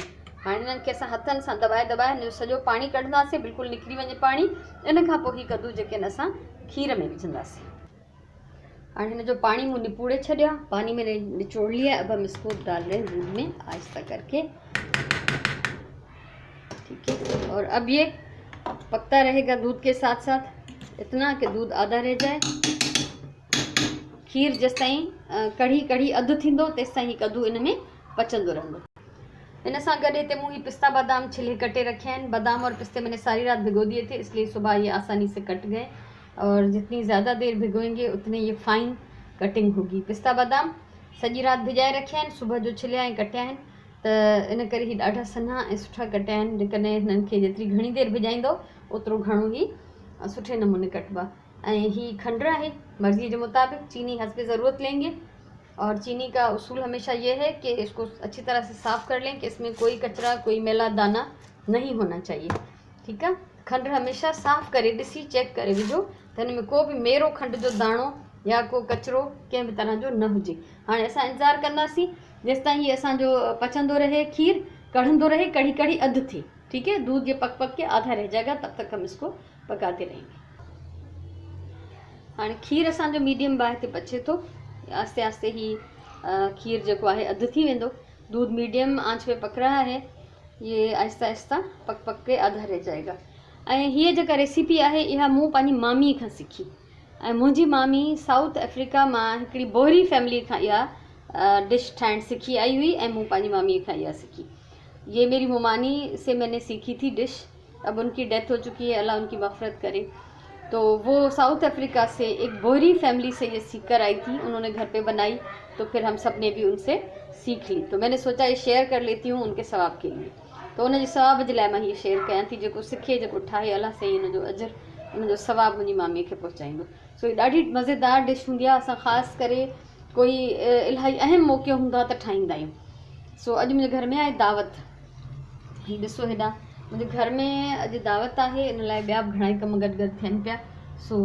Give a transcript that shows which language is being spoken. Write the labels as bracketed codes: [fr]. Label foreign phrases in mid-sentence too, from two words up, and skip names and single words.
[sd] हाणे हिननि खे असां हथन सां दबाए हिन जो सॼो पानी कढंदासीं, बिल्कुलु निकिरी वञे पानी। इन खां पोइ ही कद्दू जेके आहिनि असां खीर में विझंदासीं। हाणे हिन जो पानी मूं निपूड़े छॾिया, [ur] پانی میں نے نچوڑ لیا. اب ہم اس کو ڈال رہے ہیں دودھ میں آہستہ کر کے. ٹھیک ہے. اور اب یہ پکتا رہے گا دودھ کے ساتھ ساتھ، اتنا کہ دودھ آدھا رہ جائے. [sd] खीर जेसि ताईं कढ़ी कढ़ी अधु थींदो तेसि ताईं कद्दू इन में पचंदो रहंदो। इन सां गॾु हिते मूं ही पिस्ता बादाम छिले कटे रखे हैं। [ur] بادام اور پستے میں نے ساری رات بھگو دیے تھے، اس لیے صبح یہ آسانی سے کٹ گئے. اور جتنی زیادہ دیر بھگوئیں گے اتنی یہ [en] fine cutting [ur] ہوگی. [sd] पिस्ता बादाम सॼी रात भिजाए रखिया आहिनि, सुबुह जो छिलिया ऐं कटिया आहिनि, त इन करे ही ॾाढा सन्हा ऐं सुठा कटिया आहिनि। जेकॾहिं हिननि खे जेतिरी घणी देर भिजाईंदो ओतिरो घणो ही सुठे नमूने कटबा। ऐं ही खंड है, [ur] مرضی کے مطابق چینی حسب ضرورت لیں گے. اور چینی کا اصول ہمیشہ یہ ہے کہ اس کو اچھی طرح سے صاف کر لیں کہ اس میں کوئی کچرا، کوئی میلا دانہ نہیں ہونا چاہیے. ٹھیک ہے. [sd] खंड हमेशा साफ़ करे ॾिसी चेक करे विझो त हिन में को भी मेरो खंड जो दाणो या को कचरो कंहिं भी तरह जो न हुजे। हाणे असां इंतज़ार कंदासीं जेसि ताईं ही असांजो पचंदो रहे, खीर कढ़ंदो रहे, कढ़ी कढ़ी अधु थी। [ur] ٹھیک ہے. دودھ یہ پک کے آدھا رہ جائے گا، تب تک ہم اس کو پکاتے رہیں گے. [sd] हाँ खीर असांजो मीडियम बाहि ते पचे तो, आस्ते आस्ते ही खीर जो है अधु थी वेंदो। [ur] دودھ میڈیم آنچ پے پک رہا ہے، یہ آہستہ آہستہ پک کے آدھا رہ جائے گا. [sd] ऐं हीअ जेका रेसिपी है इहा मूं पंहिंजी मामी खां सिखी। ऐं मुंहिंजी मामी साउथ अफ्रीका मां हिकिड़ी बोहरी फैमिली खां इहा डिश ठाहिण सिखी आई हुई ऐं मूं पंहिंजी मामी खां इहा सिखी। [ur] یہ میری ممانی سے میں نے سیکھی تھی ڈش۔ اب ان کی ڈیتھ ہو چکی ہے، اللہ ان کی مغفرت کرے. تو وہ ساؤتھ افریقہ سے ایک بوہری فیملی سے یہ سیکھ کر آئی تھی، انہوں نے گھر پے بنائی، تو پھر ہم سب نے بھی ان سے سیکھ لی. تو میں نے سوچا یہ شیئر کر لیتی ہوں ان کے ثواب کے لیے. [sd] तो उन सवाब जे लाइ मां ये शेयर कयां थी। जेको सिखे, जेको ठाहे, अल्लाह से इन जो अजर, इन जो सवाब मुंहिंजी मामीअ खे पहुचाईंदो। सो ये ॾाढी मज़ेदार डिश हूंदी आहे। असां ख़ासि करे कोई इलाही अहम मौक़ो हूंदो आहे त ठाहींदा आहियूं। सो अॼु मुंहिंजे घर में आहे दावत। ही ॾिसो हेॾा मुंहिंजे घर में अॼु दावत आहे, इन लाइ ॿिया बि घणा ई कम गॾु थियनि पिया।